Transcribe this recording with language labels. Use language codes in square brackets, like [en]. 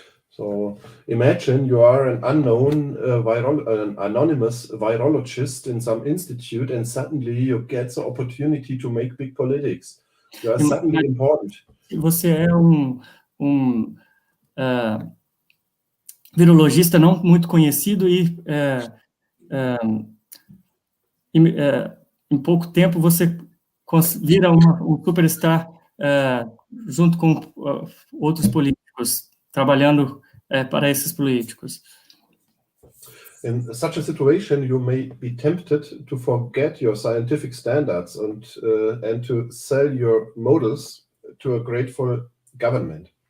[en] So imagine you are an unknown an anonymous virologist in some institute, and suddenly you get the opportunity to make big politics. You are suddenly important. [pt] Você é um virologista não muito conhecido e em pouco tempo você vira um superstar junto com outros políticos, trabalhando para esses políticos. [en] In such a situation, you may be tempted to forget your scientific standards and to sell your models to a grateful government.